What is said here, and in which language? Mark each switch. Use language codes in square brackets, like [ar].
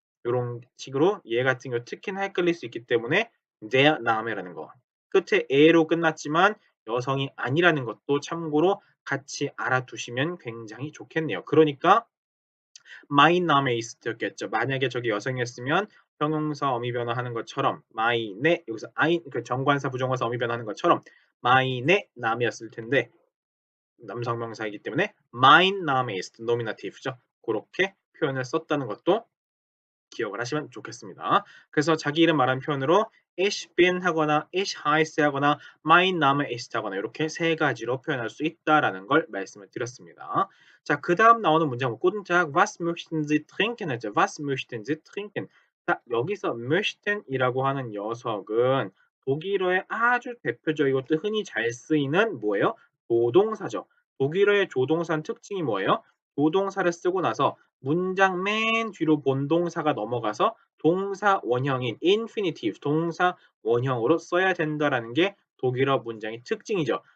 [ko] 요런 식으로 얘 같은 경우 특히나 헷갈릴 수 있기 때문에 [de] der Name [ko] 라는 거. 끝에 에로 끝났지만 여성이 아니라는 것도 참고로 같이 알아두시면 굉장히 좋겠네요. [en] 그러니까 my name is였겠죠. [ko] 만약에 저기 여성이었으면 형용사 어미 변화하는 것처럼 my 내 여기서 I 그 정관사 부정관사 어미 변화하는 것처럼 my 내 남이었을 텐데 남성 명사이기 때문에 [de] mein Name ist [ko] 노미나티브죠. 그렇게 표현을 썼다는 것도 기억을 하시면 좋겠습니다. 그래서 자기 이름 말하는 표현으로 [de] ich bin [ko] 하거나 [de] ich heiße [ko] 하거나 [de] mein Name ist [ko] 하거나 이렇게 세 가지로 표현할 수 있다라는 걸 말씀을 드렸습니다. 자, 그다음 나오는 문장 [de] guten Tag, was möchten Sie trinken [ko] 하죠. [de] was möchten Sie trinken. [ko] 자, 여기서 möchten이라고 하는 녀석은 독일어의 아주 대표적이고 또 흔히 잘 쓰이는 뭐예요? 조동사죠. 독일어의 조동사는 특징이 뭐예요? 조동사를 쓰고 나서 문장 맨 뒤로 본동사가 넘어가서 동사 원형인 infinitive, 동사 원형으로 써야 된다라는 게 독일어 문장의 특징이죠.